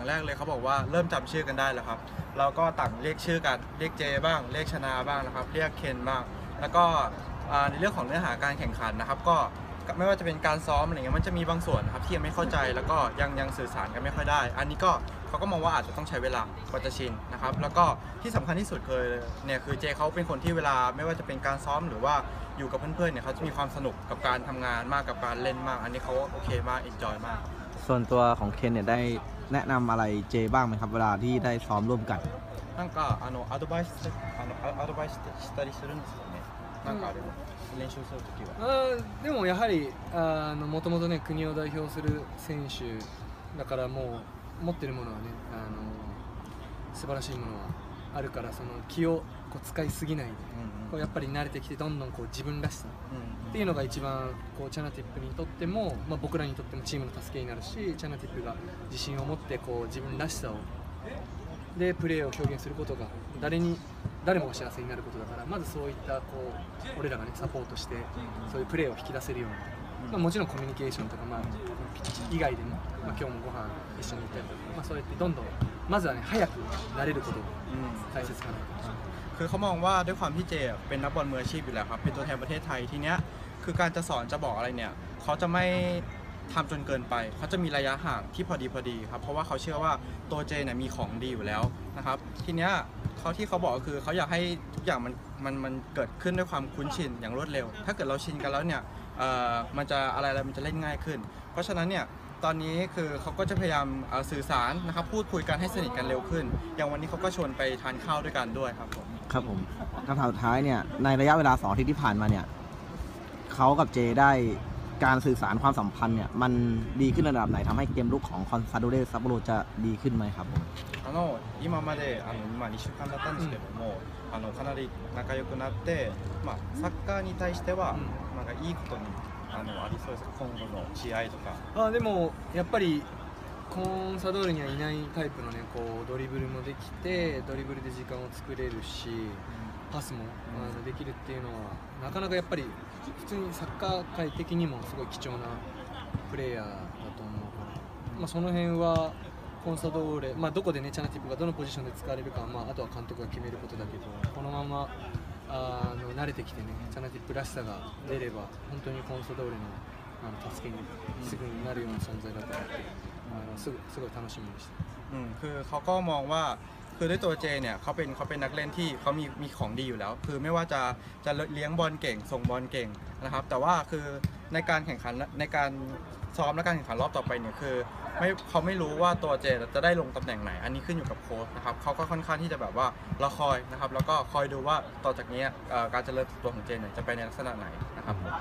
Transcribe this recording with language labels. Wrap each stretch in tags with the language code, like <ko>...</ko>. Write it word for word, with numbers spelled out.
<th>คืออย่างแรกเลยเขาบอกว่าเริ่มจำชื่อกันได้แล้วครับเราก็ต่างเรียกชื่อกันเรียกเจบ้างเรียกชนาบ้างนะครับเรียกเคนบ้างแล้วก็ในเรื่องของเนื้อหาการแข่งขันนะครับก็ไม่ว่าจะเป็นการซ้อมอะไรเงี้ยมันจะมีบางส่วนนะครับที่ยังไม่เข้าใจแล้วก็ยังยังสื่อสารกันไม่ค่อยได้อันนี้ก็เขาก็มองว่าอาจจะต้องใช้เวลากว่าจะชินนะครับแล้วก็ที่สำคัญที่สุดคือเนี่ยคือเจเขาเป็นคนที่เวลาไม่ว่าจะเป็นการซ้อมหรือว่าอยู่กับเพื่อนๆเนี่ยเขาจะมีความสนุกกับการทำงานมากกับการเล่นมากอันนี้เขาโอเคมากเอนจอยมาก ส่วนตัวของเคนเนี่ยได้แนะนำอะไรเจบ้างไหมครับเวลาที่ได้ซ้อมร่วมกัน</th> <ja>なんかあのアドバイスあのアドバイスしたりするんですよねなんかあれ練習するときはあでもやはりあのもともとね国を代表する選手だからもう持ってるものはねあの素晴らしいものはあるからその気をこう使いすぎないで、うんうん、こうやっぱり慣れてきてどんどんこう自分らしさ、うんうん、っていうのが一番こうチャナティップにとっても、まあ、僕らにとってもチームの助けになるしチャナティップが自信を持ってこう自分らしさをでプレーを表現することが誰に誰もが幸せになることだからまずそういったこう俺らがねサポートしてそういうプレーを引き出せるように、まあ、もちろんコミュニケーションとか、まあ、ピッチ以外でも、まあ、今日もご飯一緒に行ったりとか、まあ、そうやってどんどんまずはね早く慣れることが大切かなと、</ja> <th>คือเขามองว่าด้วยความที่เจเป็นนักบอลมืออาชีพอยู่แล้วครับเป็นตัวแทนประเทศไทยทีเนี้ยคือการจะสอนจะบอกอะไรเนี่ยเขาจะไม่ทำจนเกินไปเขาจะมีระยะห่างที่พอดีพอดีครับเพราะว่าเขาเชื่อว่าตัวเจเนี่ยมีของดีอยู่แล้วนะครับทีเนี้ย เขาที่เขาบอกคือเขาอยากให้ทุกอย่างมันมันมันเกิดขึ้นด้วยความคุ้นชินอย่างรวดเร็วถ้าเกิดเราชินกันแล้วเนี่ยเอ่อมันจะอะไรอะไรมันจะเล่นง่ายขึ้นเพราะฉะนั้นเนี่ยตอนนี้คือเขาก็จะพยายามสื่อสารนะครับพูดคุยกันให้สนิทกันเร็วขึ้นอย่างวันนี้เขาก็ชวนไปทานข้าวด้วยกันด้วยครับผม ครับผมคำถามสุดท้ายเนี่ยในระยะเวลาสองอาทิตย์ที่ผ่านมาเนี่ยเขากับเจได้การสื่อสารความสัมพันธ์เนี่ยมันดีขึ้นระดับไหนทำให้เกมลุกของคอนซาโดเรซัปโปโรจะดีขึ้นไหมครับ</th> <ja>あの今まであのまあにしゅうかんだったんですけども、うん、あのかなり仲良くなって、まあサッカーに対しては、うん、なんかいいことにあのありそうですか今後の試合とか。あでもやっぱりコンサドールにはいないタイプのねこうドリブルもできてドリブルで時間を作れるし、パスもあのできるっていうのはなかなかやっぱり普通にサッカー界的にもすごい貴重なプレイヤーだと思うから、まあその辺は。コンサドーレ、まあ、どこでねチャナティップがどのポジションで使われるかは、まあ、あとは監督が決めることだけどこのままあの慣れてきてねチャナティップらしさが出れば本当にコンサドーレ の, あの助けにすぐになるような存在だと思って、うん、す, すごい楽しみでした、</ja> <th>うん、คือเขาก็มองว่าคือด้วยตัวเจเนี่ยเขาเป็นเขาเป็นนักเล่นที่เขามีมีของดีอยู่แล้วคือไม่ว่าจะจะเลี้ยงบอลเก่งส่งบอลเก่งนะครับแต่ว่าคือในการแข่งขันในการซ้อมและการแข่งขันรอบต่อไปเนี่ยคือไม่เขาไม่รู้ว่าตัวเจจะได้ลงตำแหน่งไหนอันนี้ขึ้นอยู่กับโค้ชนะครับเขาก็ค่อนข้างที่จะแบบว่าเราคอยนะครับแล้วก็คอยดูว่าต่อจากนี้การเจริญตัวของเจเนี่ยจะไปในลักษณะไหนนะครับ</th>